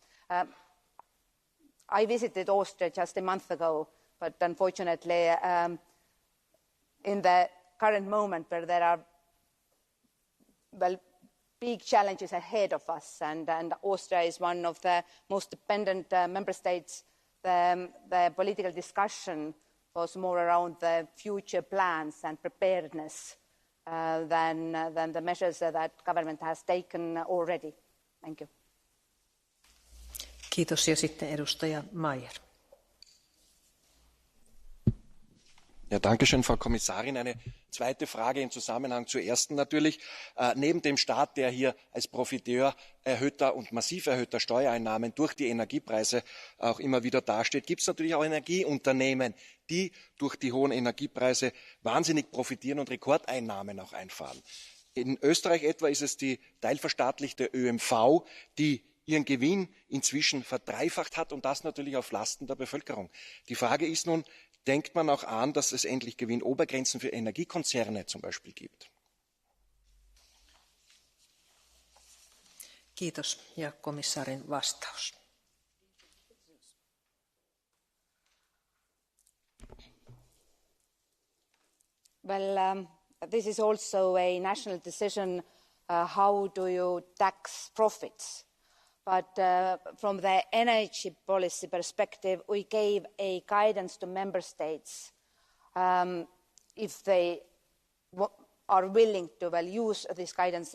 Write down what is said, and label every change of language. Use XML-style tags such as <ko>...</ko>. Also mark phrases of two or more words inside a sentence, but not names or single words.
<en>I visited Austria just a month ago, but unfortunately, in the current moment where there are big challenges ahead of us, and Austria is one of the most dependent member states, the political discussion was more around the future plans and preparedness than the measures that government has taken already. Thank you.</en> <fi>Kiitos. Ja sitten edustaja Mayer.</fi> <de>Ja, danke schön, Frau Kommissarin. Eine zweite Frage im Zusammenhang zur ersten natürlich. Neben dem Staat, der hier als Profiteur erhöhter und massiv erhöhter Steuereinnahmen durch die Energiepreise auch immer wieder dasteht, gibt es natürlich auch Energieunternehmen, die durch die hohen Energiepreise wahnsinnig profitieren und Rekordeinnahmen auch einfahren. In Österreich etwa ist es die teilverstaatlichte ÖMV, die ihren Gewinn inzwischen verdreifacht hat, und das natürlich auf Lasten der Bevölkerung. Die Frage ist nun, denkt man auch an, dass es endlich Gewinnobergrenzen für Energiekonzerne zum Beispiel gibt?</de> <fi>Kiitos. Ja komissaarin vastaus.</fi> <en>Well, this is also a national decision. How do you tax profits? But from the energy policy perspective, we gave a guidance to member states if they are willing to use this guidance.</en>